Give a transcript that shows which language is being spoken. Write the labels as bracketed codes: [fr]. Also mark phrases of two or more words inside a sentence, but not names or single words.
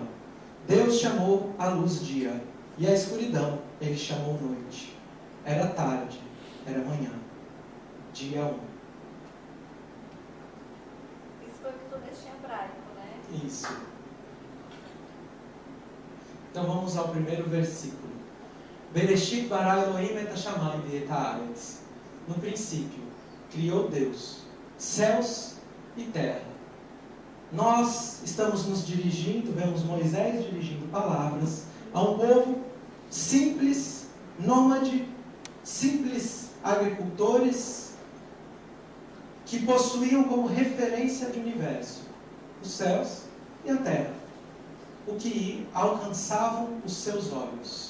[pt] Deus chamou a luz dia, e a escuridão Ele chamou noite. Era tarde, era manhã. Dia 1. Isso foi o que tu deixou em hebraico, né? Isso. Então vamos ao primeiro versículo. [he] בראשית ברא אלהים את השמים ואת הארץ. [pt] No princípio, criou Deus céus e terra. Nós estamos nos dirigindo, vemos Moisés dirigindo palavras a um povo simples, nômade, simples agricultores, que possuíam como referência de universo os céus e a terra, o que alcançavam os seus olhos.